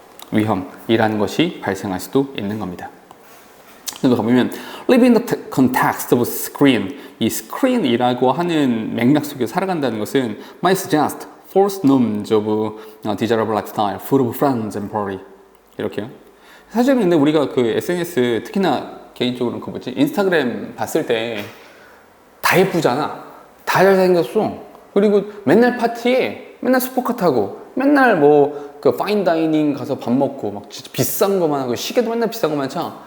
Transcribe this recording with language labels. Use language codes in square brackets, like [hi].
[ko] 위험이라는 것이 발생할 수도 있는 겁니다. [en] 그래서 가보면 live in the context of screen [ko] 이 screen이라고 하는 맥락 속에 살아간다는 것은 [en] might suggest false norms of desirable lifestyle, full of friends and party [ko] 이렇게요. 사실은 근데 우리가 그 SNS 특히나 개인적으로는 그 뭐지 인스타그램 봤을 때 다 예쁘잖아. 다 잘생겼어. 그리고 맨날 파티에 맨날 슈퍼카 타고 맨날 뭐 그 파인 다이닝 가서 밥 먹고 막 진짜 비싼 거만 하고 시계도 맨날 비싼 거만 차.